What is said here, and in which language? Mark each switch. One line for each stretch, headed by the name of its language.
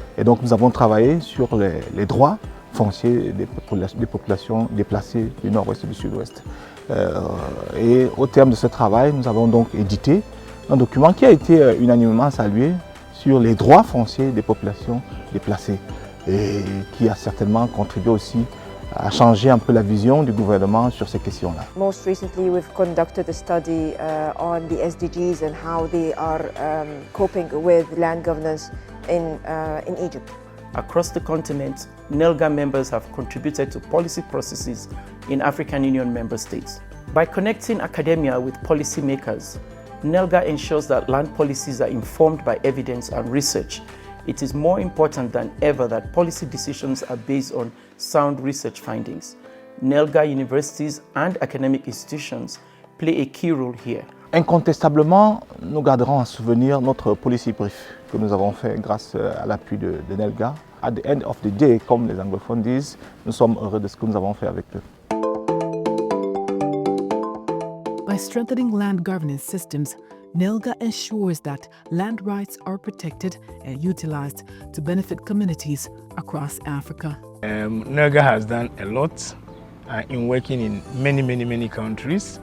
French: Et donc nous avons travaillé sur les droits fonciers des populations déplacées du nord-ouest et du sud-ouest. Et au terme de ce travail, nous avons donc édité un document qui a été unanimement salué sur les droits fonciers des populations déplacées et qui a certainement contribué aussi à changer un peu la vision du gouvernement sur ces questions-là.
English: Most recently, we've conducted a study on the SDGs and how they are coping with land governance in Egypt. Across the continent, NELGA members have contributed to policy processes in African Union member states. By connecting academia with policymakers, NELGA ensures that land policies are informed by evidence and research. It is more important than ever that policy decisions are based on sound research findings. NELGA universities and academic institutions play a key role here.
French: Incontestablement, nous garderons en souvenir notre policy brief que nous avons fait grâce à l'appui de NELGA.
English: At the end of the day,
French: comme les anglophones disent, nous sommes heureux de ce que nous avons fait avec eux.
English: By strengthening land governance systems, NELGA ensures that land rights are protected and utilized to benefit communities across Africa. NELGA has done a lot in working in many countries.